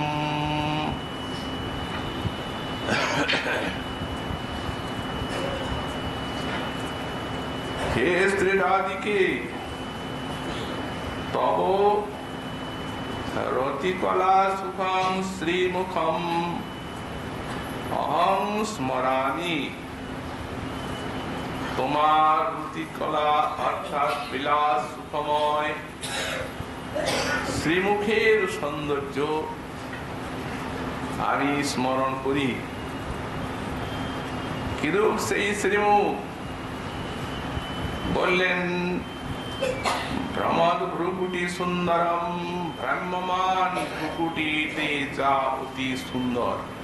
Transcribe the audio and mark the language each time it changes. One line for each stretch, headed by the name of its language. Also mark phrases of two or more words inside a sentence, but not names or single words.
Sanskrit: हे श्री राधिके तव रतिकला सुखं श्रीमुखम् अहं स्मरामि।
Bangla: তোমার রতিকলা অর্থাৎ বিলাস সুখময় শ্রীমুখের সৌন্দর্য আমি স্মরণ করি। কিরূপ সেই শ্রীমুখ বললেন
Sanskrit: ব্রহ্মাদ ভ্রুকুটি সুন্দরম
Bangla: ব্রহ্মমান ভ্রুকুটিতে যা অতি সুন্দর